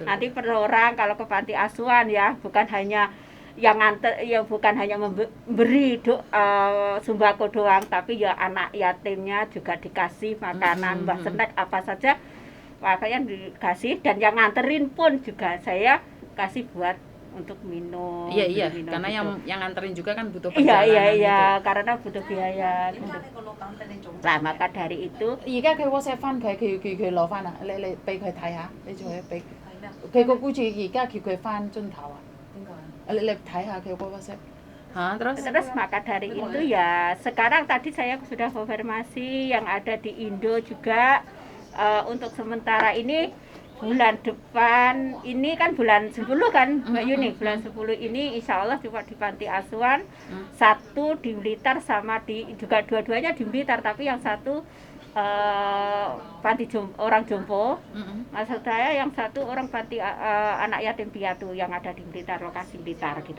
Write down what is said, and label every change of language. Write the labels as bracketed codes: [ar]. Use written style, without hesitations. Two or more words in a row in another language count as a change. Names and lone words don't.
[id] Nanti per orang kalau ke panti asuhan ya, bukan hanya yang nganter ya, bukan hanya memberi sembako doang, tapi ya anak yatimnya juga dikasih makanan, mbak snack apa saja makanya dikasih, dan yang nganterin pun juga saya kasih buat untuk minum. Iya, minum karena gitu. yang nganterin juga kan butuh Iya, perjalanan. karena butuh biaya. Nah, maka dari itu [yue] 而家佢 WhatsApp 翻佢攞翻啊！你俾佢睇下，你做佢俾佢個僱主而家叫佢翻樽頭啊！你睇下佢個 WhatsApp。terus [id] maka dari itu ya sekarang tadi saya sudah konfirmasi yang ada di Indo juga untuk sementara ini bulan depan ini kan bulan 10 kan Mbak Yuni, bulan 10 ini insya Allah cuma di panti asuhan, satu di Blitar sama juga dua-duanya di Blitar, tapi yang satu panti orang jompo, maksud saya yang satu orang panti anak yatim piatu yang ada di Blitar, lokasi Blitar gitu.